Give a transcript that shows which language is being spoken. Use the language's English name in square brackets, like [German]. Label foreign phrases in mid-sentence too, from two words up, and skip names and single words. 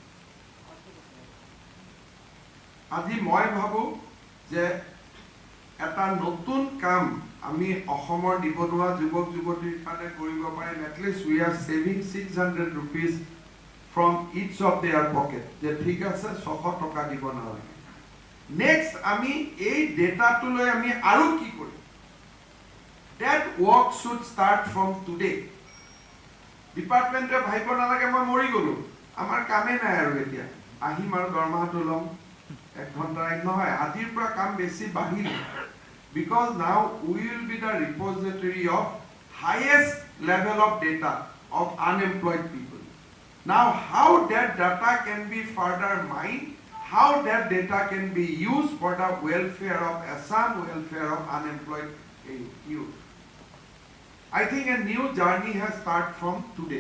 [Assamese] আজি মই ভাবো যে এটা নতুন কাম আমি অসমৰ নিবনুৱা যুৱক যুৱতীৰ কাৰণে কৰিব পাৰিম [English] at least we are saving 600 rupees from each of their pocket [Assamese] যে ঠিক আছে 600 টকা দিব নালাগে নেক্সট আমি এই ডেটাটো লৈ আমি আৰু কি কৰিম [English] that work should start from today [Assamese] ডিপার্টমেন্টে ভাইব নালাগে মই মৰি গলো আমাৰ কামে নাই আৰু এতিয়া আহিম আৰু দৰমহাটো লম 1 ঘন্টা নহয় আজিৰ পৰা কাম বেছি বাঢ়িল [English] because now we will be the repository of highest level of data of unemployed people now how that data can be further mined how that data can be used for the welfare of Assam welfare of unemployed youth I think a new journey has started from today.